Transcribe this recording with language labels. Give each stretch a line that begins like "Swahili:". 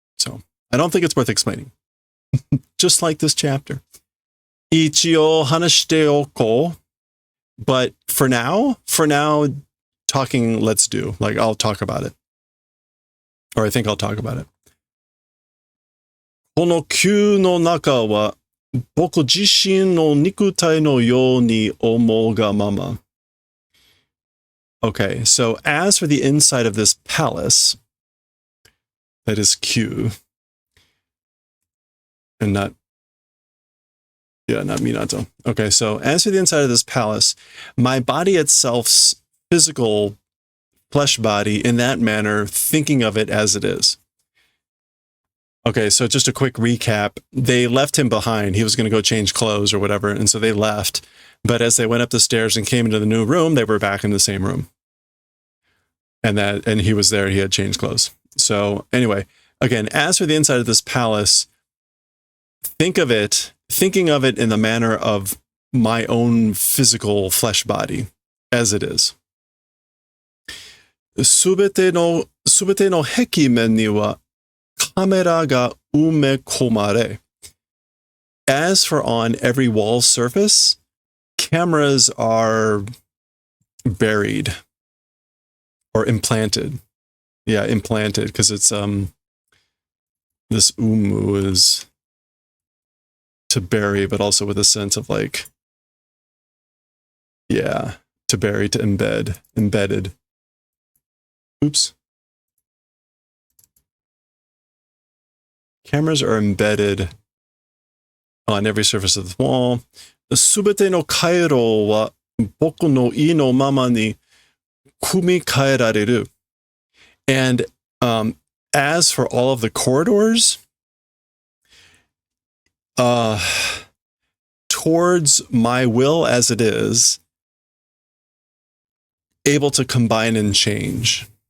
English: So I don't think it's worth explaining. Just like this chapter.
Japanese: 一応話しておこう.
English: But for now, talking, let's do. Like, I'll talk about it. Or I think I'll talk about it.
Japanese: この球の中は僕自身の肉体のように思うがまま.
English: Okay, so as for the inside of this palace, that is Q, and not Minato. Okay, so as for the inside of this palace, my body itself's physical flesh body in that manner, thinking of it as it is. Okay, so just a quick recap. They left him behind. He was going to go change clothes or whatever, and so they left. But as they went up the stairs and came into the new room, they were back in the same room. And he was there, he had changed clothes. So anyway, again, as for the inside of this palace, thinking of it in the manner of my own physical flesh body, as it is.
Japanese: すべての壁面にはカメラが埋め込まれ.
English: As for on every wall surface, cameras are buried or implanted. Yeah, implanted, because it's this umu is to bury, but also with a sense of like, yeah, to bury, to embed, embedded. Oops. Cameras are embedded on every surface of the wall.
Japanese: すべての回路は僕の意のままに組み替えられる.
English: And as for all of the corridors, towards my will as it is, able to combine and change.